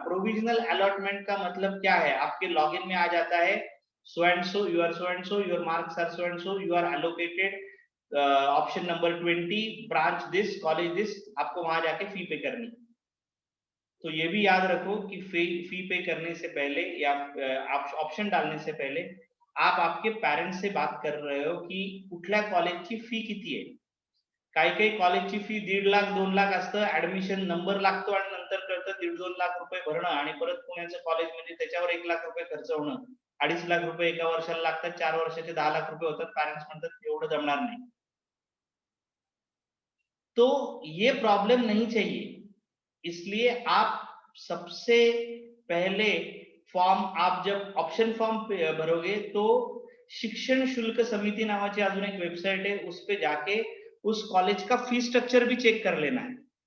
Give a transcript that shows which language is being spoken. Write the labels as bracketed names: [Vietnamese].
[Hindi] Provisional allotment का मतलब क्या है, आपके लॉगिन में आ जाता है [English] so and so, you are so and so, your marks are so and so, you are allocated option number 20 branch this college this, [Hindi] आपको वहां जाके फी पे करनी। तो ये भी याद रखो कि फी पे करने से पहले या आप ऑप्शन डालने से पहले आप आपके पेरेंट्स से बात कर रहे हो की [Marathi] कुठल्या कॉलेजची फी किती आहे। काही कॉलेजची फी 1.5 लाख 2 लाख असतं, ऍडमिशन नंबर लागतो आणि नंतर कळतं 1.5-2 लाख रुपये भरणं आणि परत पुण्याचं कॉलेज म्हणजे त्याच्यावर 1 लाख रुपये खर्च होणं, 2.5 लाख रुपये एका वर्षाला लागतात, 4 वर्षाचे 10 लाख रुपये होतात। पॅरेंट्स म्हणतात एवढं जमणार नाही। [Hindi] तो ये प्रॉब्लम नहीं चाहिए, इसलिए आप सबसे पहले फॉर्म आप जब ऑप्शन फॉर्म भरोगे तो शिक्षण शुल्क समिति [Marathi] नावाची अजून एक [Hindi] वेबसाइट है, उस पे जाके उस कॉलेज का फी स्ट्रक्चर भी चेक कर लेना है।